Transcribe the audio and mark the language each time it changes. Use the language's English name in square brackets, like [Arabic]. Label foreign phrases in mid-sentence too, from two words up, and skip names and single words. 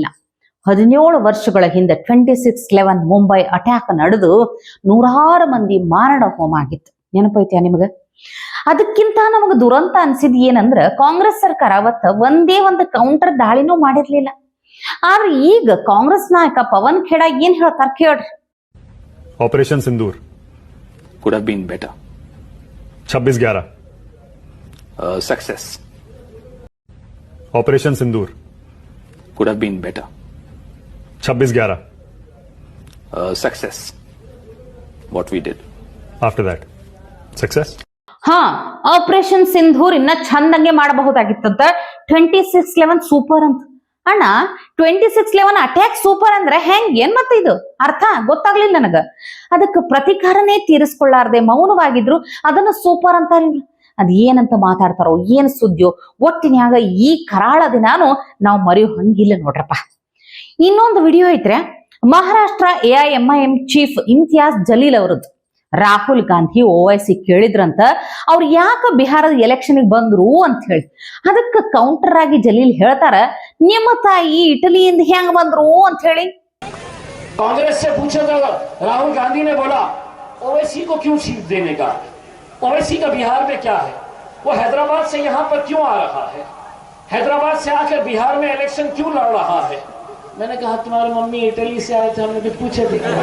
[Kannada] 17 ವರ್ಷಗಳ ಹಿಂದೆ 26/11 ಮುಂಬೈ ಅಟ್ಯಾಕ್ ನಡೆದು 100 ಮಂದಿ ಮಾರಣ ಹೋಮ ಆಗಿತ್ತು. ನೆನಪೈತ್ಯಾ ನಿಮಗ? ಅದಕ್ಕಿಂತ ನಮಗ ದುರಂತ ಅನ್ಸಿದ್ ಏನಂದ್ರ ಕಾಂಗ್ರೆಸ್ ಸರ್ಕಾರ ಅವತ್ತ ಒಂದೇ ಒಂದು ಕೌಂಟರ್ ದಾಳಿನೂ ಮಾಡಿರ್ಲಿಲ್ಲ. ಆದ್ರೆ ಈಗ ಕಾಂಗ್ರೆಸ್ ನಾಯಕ ಪವನ್ ಖೇಡಾ ಏನ್ ಹೇಳ್ತಾರ ಕೇಳ್ರಿ. [English] ऑपरेशन सिंदूर could have been better. 26/11 Success ऑपरेशन सिंदूर could have been better. 26/11 Success what we did. after that success. [Kannada] ಹಾ, ಆಪರೇಷನ್ ಸಿಂಧೂರ್ ಇನ್ನ ಚಂದಂಗೆ ಮಾಡಬಹುದಾಗಿತ್ತಂತ. 26/11 ಸೂಪರ್ ಅಂತ. ಅಣ್ಣ, 26/11 ಅಟ್ಯಾಕ್ ಸೂಪರ್ ಅಂದ್ರೆ ಹೆಂಗ್? ಏನ್ ಮತ್ತೆ ಇದು ಅರ್ಥ ಗೊತ್ತಾಗ್ಲಿಲ್ಲ ನನಗ. ಅದಕ್ಕೆ ಪ್ರತಿಕಾರನೇ ತೀರಿಸ್ಕೊಳ್ಳಾರ್ದೆ ಮೌನವಾಗಿದ್ರು ಅದನ್ನ ಸೂಪರ್ ಅಂತಾರ. ಅದ್ ಏನಂತ ಮಾತಾಡ್ತಾರೋ ಏನ್ ಸುದ್ದಿಯೋ ಒಟ್ಟಿನ್ಯಾಗ ಈ ಕರಾಳ ದಿನಾನು ನಾವು ಮರೆಯೋ ಹಂಗಿಲ್ಲ ನೋಡ್ರಪ್ಪ. ಇನ್ನೊಂದು ವಿಡಿಯೋ ಐತ್ರೆ, ಮಹಾರಾಷ್ಟ್ರ AIMIM ಚೀಫ್ ಇಮ್ತಿಯಾಜ್ ಜಲೀಲ್ ಅವರದ್ದು. ರಾಹುಲ್ ಗಾಂಧಿ OIC ಕೇಳಿದ್ರಂತ ಅವ್ರು ಯಾಕ ಬಿಹಾರದ ಎಲೆಕ್ಷನ್ ಬಂದ್ರು ಅಂತ ಹೇಳಿ. ಅದಕ್ಕೆ ಕೌಂಟರ್ ಆಗಿ ಜಲೀಲ್ ಹೇಳ್ತಾರ, ನಿಮ್ಮ ತಾಯಿ ಇಟಲಿಯಿಂದ ಹೆಂಗ್ ಬಂದ್ರು ಅಂತ ಹೇಳಿ. [Hindi] कांग्रेस से पूछा था, राहुल गांधी ने बोला ओवैसी को क्यों सीट देने का, ओवैसी का बिहार में क्या है, वो हैदराबाद से यहाँ पर क्यों आ रहा है, हैदराबाद से आकर बिहार में इलेक्शन क्यों लड़ रहा है. मैंने कहा तुम्हारी मम्मी इटली से आए थे, हमने भी पूछे थे.